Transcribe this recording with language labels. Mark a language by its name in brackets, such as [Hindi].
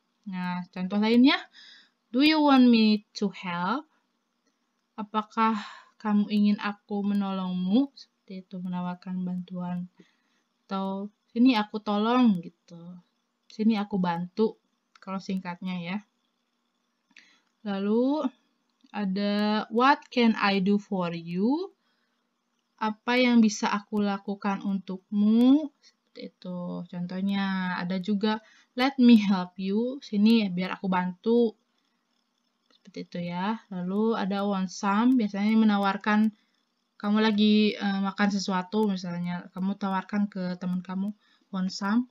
[Indonesian] Nah, contoh lainnya, [English] do you want me to help? [Indonesian] Apakah kamu ingin aku menolongmu? Seperti itu, menawarkan bantuan. Atau sini aku tolong gitu. Sini aku bantu, kalau singkatnya ya. Lalu ada [English] what can I do for you? [Indonesian] Apa yang bisa aku lakukan untukmu? Seperti itu. Contohnya ada juga [English] let me help you. [Indonesian] Sini biar aku bantu. Seperti itu ya. Lalu ada [English] want some. [Indonesian] Biasanya menawarkan kamu lagi makan sesuatu, misalnya kamu tawarkan ke teman kamu [English] want some.